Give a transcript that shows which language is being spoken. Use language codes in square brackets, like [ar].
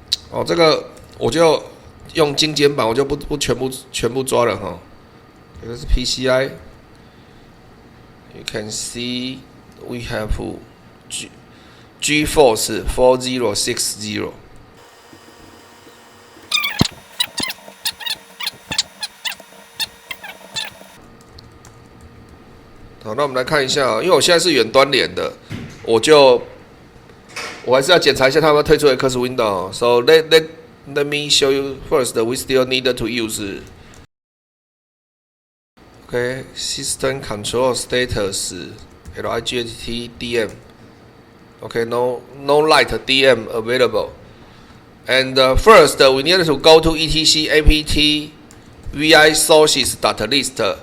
[zh] 哦，这个我就用精简版，我就不全部抓了哈。这个是 [en] PCI， you can see we have GeForce 4060。 [zh] 好，那我们来看一下，因为我现在是远端连的，我还是要检查一下他们推出 X Window。 [en] So let me show you first. We still need to use okay system control status LIGHT DM. Okay, no light DM available. And first we need to go to etc apt vi sources.list.